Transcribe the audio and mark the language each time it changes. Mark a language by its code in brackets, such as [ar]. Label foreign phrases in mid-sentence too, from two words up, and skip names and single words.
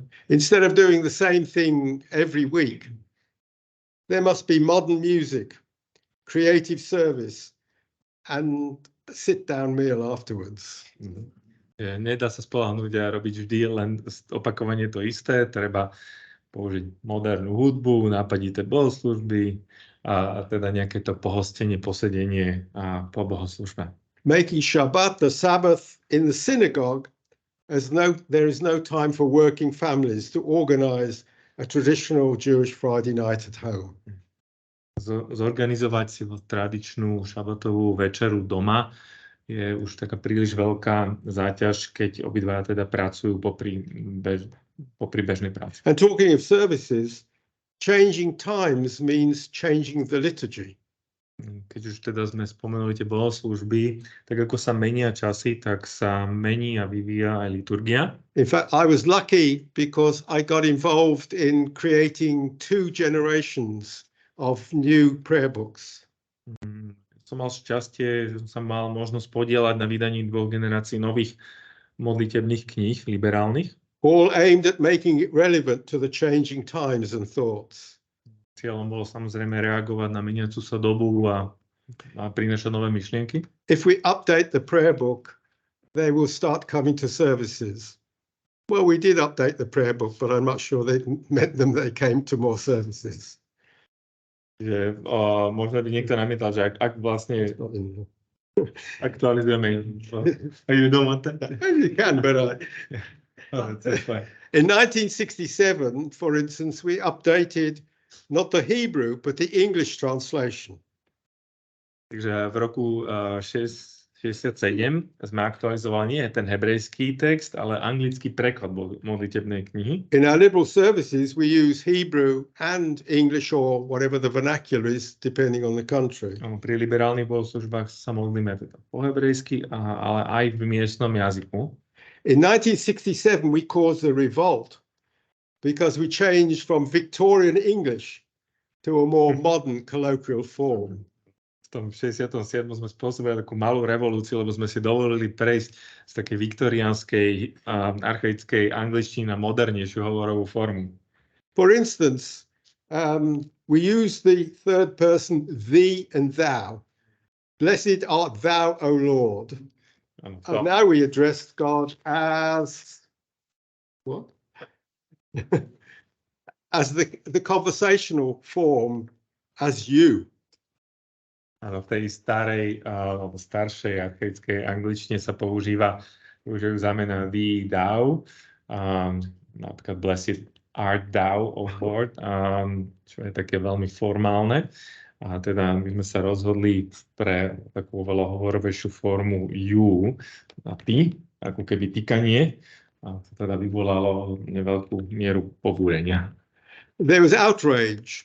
[en] Instead of doing the same thing every week, there must be modern music, creative service, and sit-down meal afterwards. [sk] Nedá sa spoľahnúť a robiť vždy len opakovanie to isté. Treba použiť modernú hudbu, nápadité bohoslúžby a teda nejaké to pohostenie, posedenie a po bohoslúžbe. [en] making Shabbat the Sabbath in the synagogue, as there is no time for working families to organize a traditional Jewish Friday night at home. [sk] Zorganizovať si tradičnú šabatovú večeru doma je už taká príliš veľká záťaž, keď obidvaja teda pracujú popri bežnej práci. [en] And talking of services, changing times means changing the liturgy. [sk] Keď už teda sme spomenuli tie bohoslúžby, tak ako sa menia časy, tak sa mení a vyvíja aj liturgia. [en] In fact, I was lucky because I got involved in creating 2 generations of new prayer books. [sk] Som mal šťastie, že som mal možnosť podieľať na vydaní 2 generácií nových modlitebných kníh liberálnych. [en] All aimed at making it relevant to the changing times and thoughts. [sk] Cieľom bolo samozrejme reagovať na meniacu sa dobu a prinášať nové myšlienky. [en] If we update the prayer book, they will start coming to services. Well, we did update the prayer book, but I'm not sure that meant them they came to more services. [sk] Že možno by niekto namietal, že ak vlastne aktualizujeme, [en] you don't want that? You can, but That's fine. in 1967, for instance, we updated not the Hebrew, but the English translation. [sk] Takže v roku 67 sme aktualizovali nie ten hebrejský text, ale anglický preklad modlitebnej knihy. [en] In our liberal services, we use Hebrew and English or whatever the vernacular is, depending on the country. [sk] Pri liberálnych bohoslužbách sa modlíme teda po hebrejsky, ale aj v miestnom jazyku. [en] In 1967, we caused a revolt because we changed from Victorian English to a more modern colloquial form. [sk] V tom 67. sme spôsobili takú malú revolúciu, lebo sme si dovolili prejsť z takej viktoriánskej archaickej angličtiny na modernejšiu hovorovú formu. [en] For instance, we use the third person thee and thou. Blessed art thou, O Lord. And now we address God as what? As the conversational form as you. [sk] Áno, v tej starej alebo staršej archaickej angličtine sa používajú zámena [en] thee, thou, [sk] napríklad [en] blessed art thou, O Lord, [sk] čo je také veľmi formálne. A teda my sme sa rozhodli pre takú veľa hovorovejšiu formu you a ty, ako keby tykanie. A to teda vyvolalo neveľkú mieru pobúrenia. [en] There was outrage.